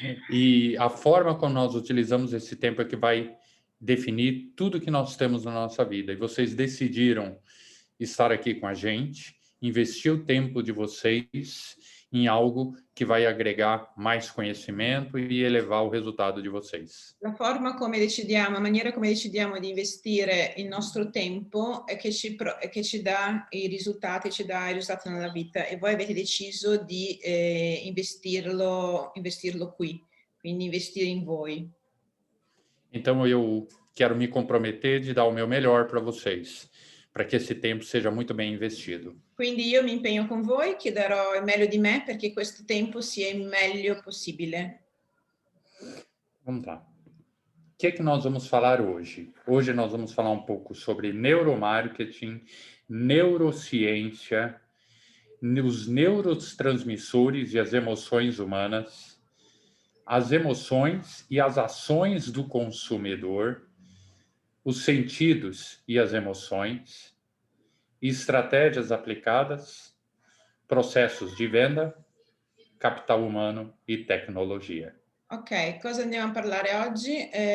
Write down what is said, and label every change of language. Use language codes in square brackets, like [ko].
[pt] E a forma como nós utilizamos esse tempo é que vai definir tudo que nós temos na nossa vida. E vocês decidiram estar aqui com a gente, investir o tempo de vocês em algo que vai agregar mais conhecimento e elevar o resultado de vocês. [it] La forma come decidiamo, la maniera come decidiamo di investire il nostro tempo è che ci dà i risultati nella vita, e voi avete deciso di investirlo qui, quindi investire in voi. [pt] Então eu quero me comprometer de dar o meu melhor para vocês, para que esse tempo seja muito bem investido. [it] Quindi io mi impegno con voi, che darò il meglio di me perché questo tempo sia il meglio possibile. [pt] Vamos lá. O que é que nós vamos falar hoje? Hoje nós vamos falar um pouco sobre neuromarketing, neurociência, os neurotransmissores e as emoções humanas, as emoções e as ações do consumidor, os sentidos e as emoções, estratégias aplicadas, processos de venda, capital umano e tecnologia. [it] Ok, cosa andiamo a parlare oggi?